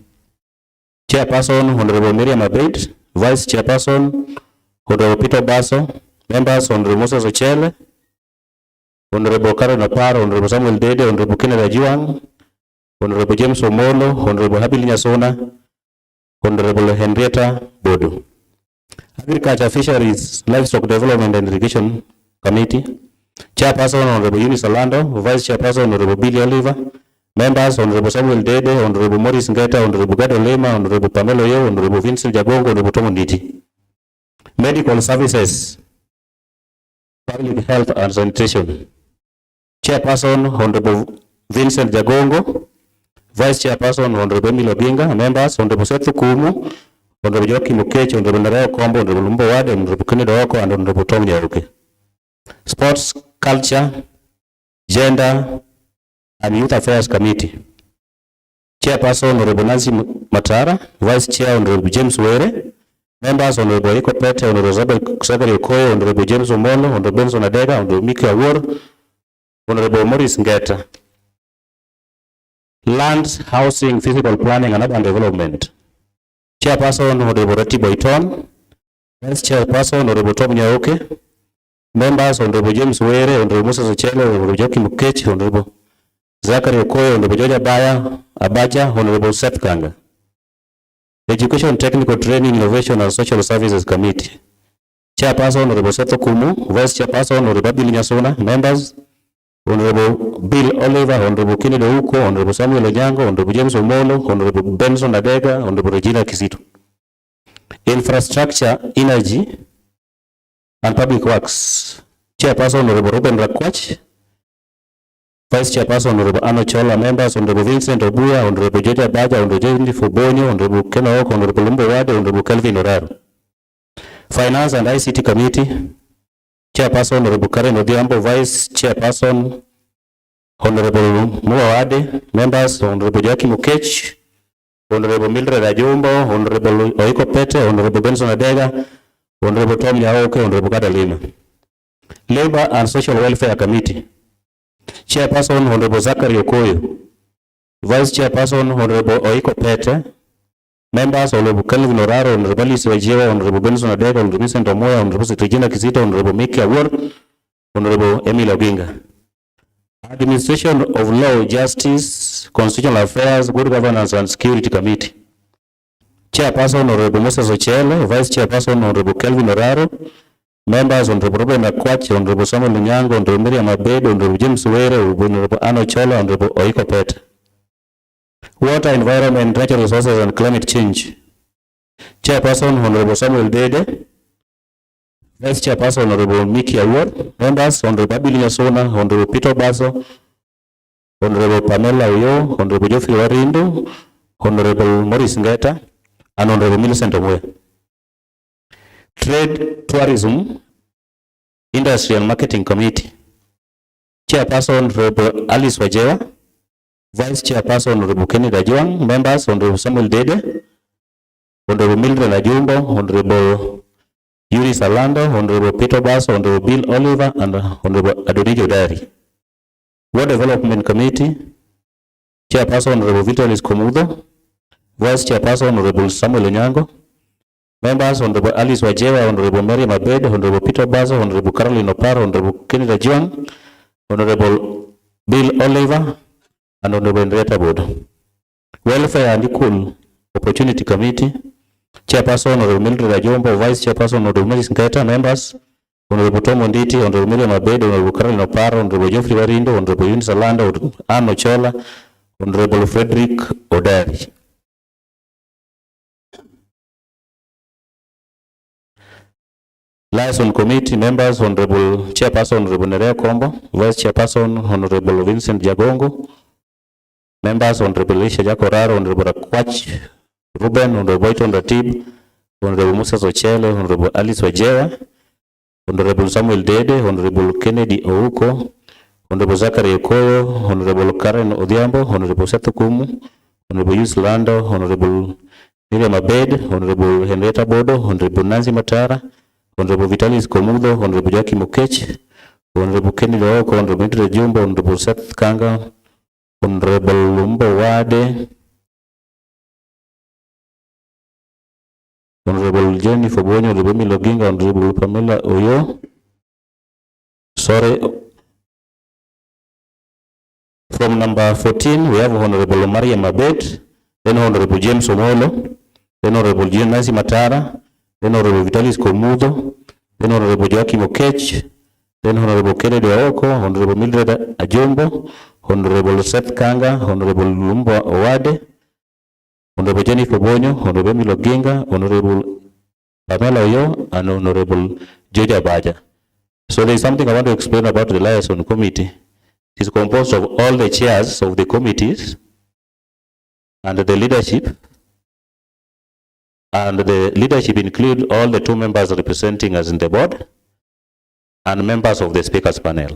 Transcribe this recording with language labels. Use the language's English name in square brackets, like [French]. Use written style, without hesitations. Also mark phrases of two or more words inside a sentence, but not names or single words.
[English] Chairperson Honorable Miriam Abed, Vice Chairperson Honorable Peter Basso. Members Honorable Moses Ochele, Honorable Karen Oparo, Honorable Samuel Dede, Honorable Kennedy Ajuang, Honorable James Omolo, Honorable Abili Nyasona, Honorable Henrietta Bodo. Agriculture, Fisheries, Livestock Development and Irrigation Committee. Chairperson Honorable Eunice Alanda, Vice Chairperson Honorable Billy Oliver. Members Honorable Samuel Dede, Honorable Morris Ngeta, Honorable Gado Lema, Honorable Pamela Oyo, Honorable Vincent Jagongo, Honorable Tom Nditi. Medical Services, Public Health and Sanitation. Chairperson Honorable Vincent Jagongo, Vice Chairperson Honorable Emil Ogenga. Members Honorable Seth Okumu, Honorable Joaquim Okech, Honorable Narea Kombo, Honorable Umbo Wade, Honorable Kennedy Oko, and Honorable Tom Nyaruke. Sports, Culture, Gender and Youth Affairs Committee. Chairperson Honorable Nancy Matara, Vice Chair Honorable James Were. Members Honorable Eko Pete, Honorable Zachary Okoye, Honorable James Omolo, Honorable Benson Adega, Honorable Miki Awor, Honorable Morris Ngeta. Land, Housing, Physical Planning and Urban Development. Chairperson Honorable Atiba Iton, Vice Chairperson Honorable Tom Nyaruke. Members Honorable James Were, Honorable Moses Ochele, Honorable Joaquim Okech, Honorable Zachary Okoye, Honorable Georgia Abaja, Honorable Seth Kanga. Education, Technical Training, Innovation and Social Services Committee. Chairperson Honorable Seth Okumu, Vice Chairperson Honorable Abili Nyasona. Members Honorable Bill Oliver, Honorable Kennedy Ouko, Honorable Samuel Onyango, Honorable James Omolo, Honorable Benson Adega, Honorable Regina Kizito. Infrastructure, Energy and Public Works. Chairperson Honorable Ruben Rakwach, Vice Chairperson Honorable Ano Chola. Members Honorable Vincent Obuya, Honorable Georgia Baja, Honorable Jennifer Bonyo, Honorable Kennedy Oko, Honorable Umbo Wade, Honorable Kelvin Oraro. Finance and ICT Committee. Chairperson Honorable Karen Odhiambo, Vice Chairperson Honorable Mua Wade. Members Honorable Joaquim Okech, Honorable Mildred Ajumbo, Honorable Oiko Pete, Honorable Benson Adega, Honorable Tom Nyaruke, Honorable Gado Lema. Labor and Social Welfare Committee. Chairperson Honorable Zachary Okoyo. Vice Chairperson Honorable Oiko Pete. Members Honorable Kelvin Oraro, Honorable Alice Wajewa, Honorable Benson Adega, Honorable Vincent Omoya, Honorable Regina Kizito, Honorable Miki Award, Honorable Emil Oginga. Administration of Law, Justice, Constitutional Affairs, Good Governance and Security Committee. Chairperson Honorable Moses Ochele, Vice Chairperson Honorable Kelvin Oraro, members Honorable Robert Nakwach, Honorable Samuel Nyango, Honorable Miriam Abed, Honorable James Were, Honorable Ano Chola, Honorable Oiko Pete. Water, Environment, Natural Resources and Climate Change. Chairperson Honorable Samuel Dede, Vice Chairperson Honorable Miki Award, members Honorable Abilia Sona, Honorable Peter Baso, Honorable Pamela Oyo, Honorable Geoffrey Warindo, Honorable Maurice Ngeta, and Honorable Millicent Omwe. Trade, Tourism, Industry and Marketing Committee. Chairperson Honorable Alice Wajewa, Vice Chairperson Honorable Kenny Dajuang, members Honorable Samuel Dede, Honorable Mildred Ajumbo, Honorable Yuri Salando, Honorable Peter Bass, Honorable Bill Oliver, and Honorable Adonijo Dari. Ward Development Committee. Chairperson Honorable Vitalis Komudo, Vice Chairperson Honorable Samuel Onyango, members Honorable Alice Wajewa, Honorable Mary Mabed, Honorable Peter Bass, Honorable Caroline Oparo, Honorable Kenny Dajuang, Honorable Bill Oliver, and Honorable Henrietta Bodo. Welfare and Equal Opportunity Committee. Chairperson Honorable Mildred Ajombo, Vice Chairperson Honorable Maurice Ngeta, members Honorable Tom Onditi, Honorable Miriam Abed, Honorable Caroline Oparo, Honorable Geoffrey Warindo, Honorable Eunice Alanda, Honorable Anno Chola, Honorable Frederick Odari. Liaison Committee members Honorable Chairperson Honorable Nerea Kombo, Vice Chairperson Honorable Vincent Jagongo, members Honorable Elisha Jakoraro, Honorable Rakwach Ruben, Honorable Boyton Ratib, Honorable Musa Ochele, Honorable Alice Wajewa, Honorable Samuel Dede, Honorable Kennedy Ouko, Honorable Zachary Okoyo, Honorable Karen Odhiambo, Honorable Seth Kumu, Honorable Yus Lando, Honorable Miriam Abed, Honorable Henrietta Bodo, Honorable Nancy Matara, Honorable Vitalis Komudo, Honorable Jackie Mukech, Honorable Kennedy Ouko, Honorable Mildred Jumbo, Honorable Seth Kanga, Honorable Lumbo Wade, Honorable Jenny Fobonyo, Honorable Miloginga, Honorable Pamela Oyo. Sorry. From number 14, we have Honorable Maria Mabet, then Honorable James Omolo, then Honorable Nancy Matara, then Honorable Vitalis Komudo, then Honorable Joachim Okech, then Honorable Kennedy Oko, Honorable Mildred Ajombo, Honorable Seth Kanga, Honorable Lumba Owade, Honorable Jenny Fobonyo, Honorable Miloginga, Honorable Pamela Oyo, and Honorable Georgia Baja. So there is something I want to explain about the liaison committee. It is composed of all the chairs of the committees and the leadership. And the leadership include all the 2 members representing us in the board and members of the speakers panel.